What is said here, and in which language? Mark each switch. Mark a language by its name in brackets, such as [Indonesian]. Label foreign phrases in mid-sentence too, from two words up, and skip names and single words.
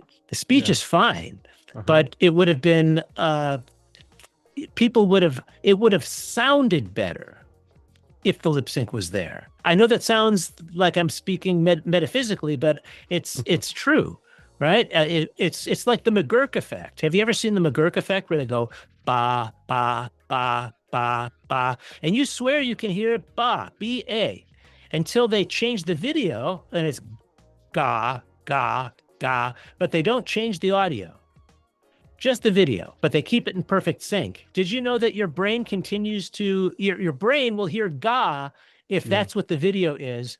[English] The speech is fine, but it would have been, it would have sounded better if the lip sync was there. I know that sounds like I'm speaking metaphysically, but it's true, right? It's like the McGurk effect. Have you ever seen the McGurk effect where they go ba, ba, ba, ba, ba, and you swear you can hear ba, B-A, until they change the video and it's ga, ga, ga, but they don't change the audio, just the video, but they keep it in perfect sync. Did you know that your brain continues to, your brain will hear ga if that's what the video is.